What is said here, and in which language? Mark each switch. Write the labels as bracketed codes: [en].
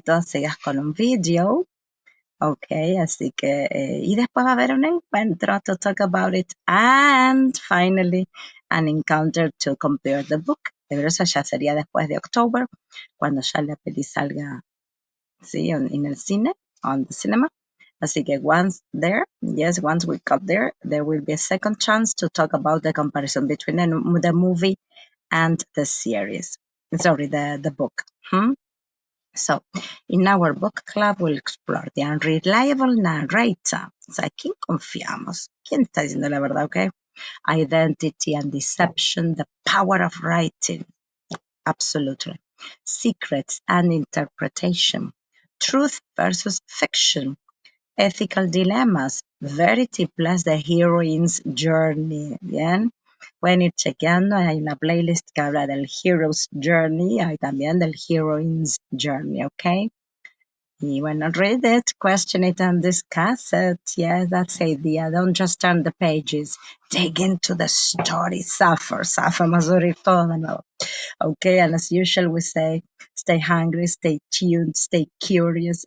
[es] Todas ellas con un video. Ok, así que, y después va a haber un encuentro [en] to talk about it, and finally, an encounter to compare the book. [es] Pero eso ya sería después de October, cuando ya la peli salga, sí, en el cine, [en] on the cinema. [es] Así que [en] once there, yes, once we got there will be a second chance to talk about the comparison between the movie and the series. Sorry, the book. So, in our book club, we'll explore the unreliable narrator. [es] O sea, ¿quién confiamos? ¿Quién está diciendo la verdad, okay? [en] Identity and deception, the power of writing. Absolutely. Secrets and interpretation. Truth versus fiction. Ethical dilemas. Verity plus the heroine's journey. [es] Bien. Pueden ir chequeando, hay una playlist que habla del hero's journey, hay también del heroine's journey, ¿ok? [en] You wanna read it, question it, and discuss it. Yeah, that's the idea. Don't just turn the pages. Dig into the story. Suffer ma ritorno. Okay, and as usual, we say, stay hungry, stay tuned, stay curious.